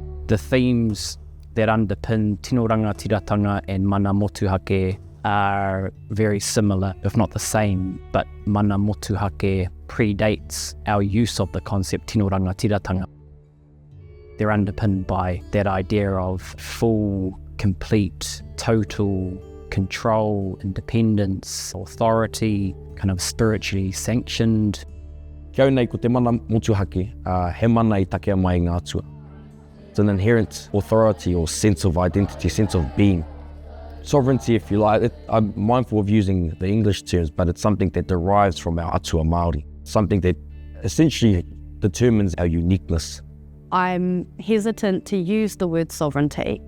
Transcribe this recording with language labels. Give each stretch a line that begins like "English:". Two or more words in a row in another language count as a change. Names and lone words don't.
English: The themes that underpin
Māori: Tino Rangatiratanga
English: and
Māori: mana motuhake
English: are very similar, if not the same, but
Māori: mana motuhake
English: predates our use of the concept
Māori: Tino Rangatiratanga.
English: They're underpinned by that idea of full, complete, total control, independence, authority, kind of spiritually sanctioned.
Māori: Kia nei ko te mana motuhake, he mana I takea mai ngā atua.
English: It's an inherent authority or sense of identity, sense of being. Sovereignty, if you like. I'm mindful of using the English terms, but it's something that derives from our
Māori: atua Māori,
English: something that essentially determines our uniqueness. I'm hesitant to use the word sovereignty.